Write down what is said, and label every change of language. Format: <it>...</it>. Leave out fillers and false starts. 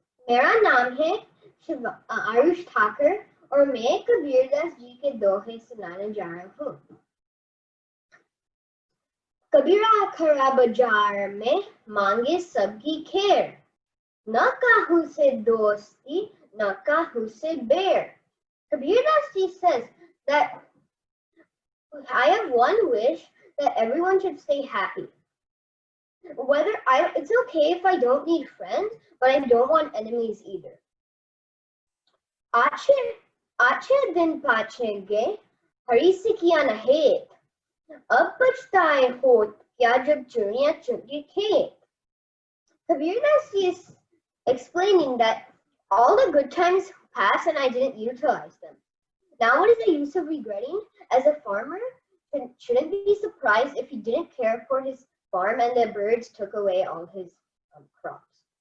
<hi>मेरा नाम है आरुष ठाकर और मैं कबीरदास जी के दोहे सुनाने जा रहा हूँ. कबीरा खरा बाजार में मांगे सबकी खैर, न काहू से दोस्ती न काहू से बैर.</hi> <en>Kabirdas Ji says that I have one wish that everyone should stay happy. It's okay if I don't need friends, but I don't want enemies either.</en> <hi>आछे दिन पाछेंगे हरी से किया न हेत अब पछताए होत क्या जब चिड़िया चुग खेत.</hi> <en>Kabirdas is explaining that all the good times passed and I didn't utilize them. Now what is the use of regretting? As a farmer, shouldn't be surprised if he didn't care for his farm and the birds took away all his crops.</en>